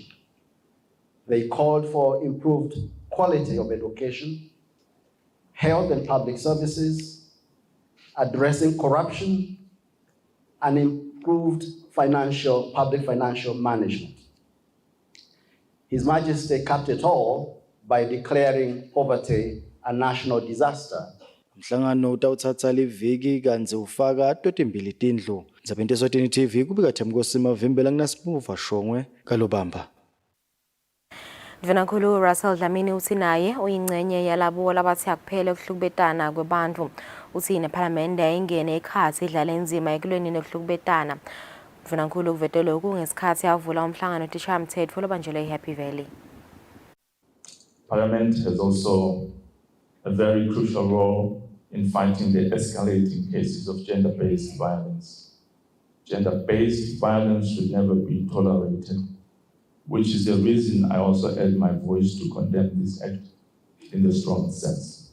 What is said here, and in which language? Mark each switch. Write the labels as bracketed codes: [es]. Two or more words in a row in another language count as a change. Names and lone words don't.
[en] They called for improved quality of education, health and public services, addressing corruption, and improved public financial management. His Majesty capped it all by declaring poverty a national disaster. [ss] Mhlangano utawutsatsa liviki kanzi ufaka totimbili tindlu. Ndzabeni Eswatini TV kubika Themkosima Vimbela nginasibuva Shongwe kalobamba. Mvulankulu Russell Dlamini uthi naye uyingcenye yalabo labathi akuphele ukuhlukubetana kwebantu. Uthi neParliament ayingene ekhathi idlala enzima ekulweni nokuhlukubetana. Mvulankulu kuvetele kungesikhathi avula umhlangano wetishayamthetho lobanjelwe eHappy Valley. [en] Parliament has also a very crucial role in fighting the escalating cases of gender-based violence. Gender-based violence should never be tolerated, which is the reason I also add my voice to condemn this act in the strongest sense.